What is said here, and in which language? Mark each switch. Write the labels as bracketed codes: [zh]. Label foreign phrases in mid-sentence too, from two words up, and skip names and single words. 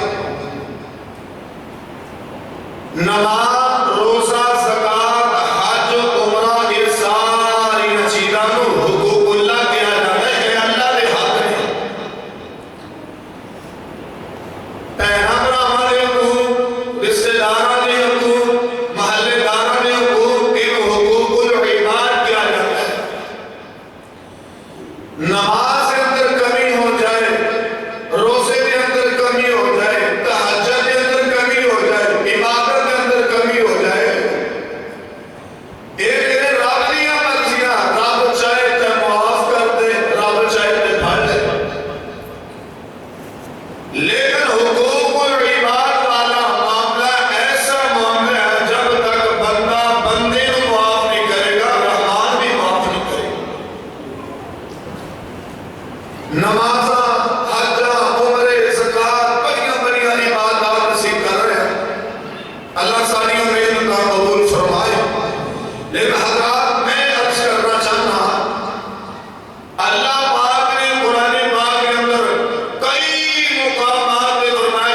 [pa] نماز، روزہ، زکات، حج، عمرہ، یہ ساری چیزاں نو حقوق اللہ کیا جاتا ہے کہ اللہ دے حق نے۔ پیغمبر ہمارے حقوق، رشتہ داراں دے حقوق، محلے داراں دے حقوق، ان حقوق العباد کیا جاتا ہے۔ [ur] نماز کے اندر کمی ہو جائے، روزے کے اندر کمی ہو جائے، تہجد کے اندر کمی ہو جائے، عبادت کے اندر کمی ہو جائے، [pa] ایک دن رب دیا مرضیاں، رب چاہے تے معاف کر دے، رب چاہے تے پھڑ دے، [ur] لیکن حقوق العباد والا معاملہ ایسا معاملہ ہے جب تک بندہ بندے کو معاف نہیں کرے گا، رحمان بھی معاف نہیں کرے گا۔ نمازاں، حجاں، عمرے، زکات، بڑیاں بڑیاں عبادات نصیب کر رہے ہیں، اللہ ساری محنت کا قبول فرمائے۔ لیکن حضرات میں عرض کرنا چاہتا اللہ پاک نے قرآن پاک کے اندر کئی مقامات پر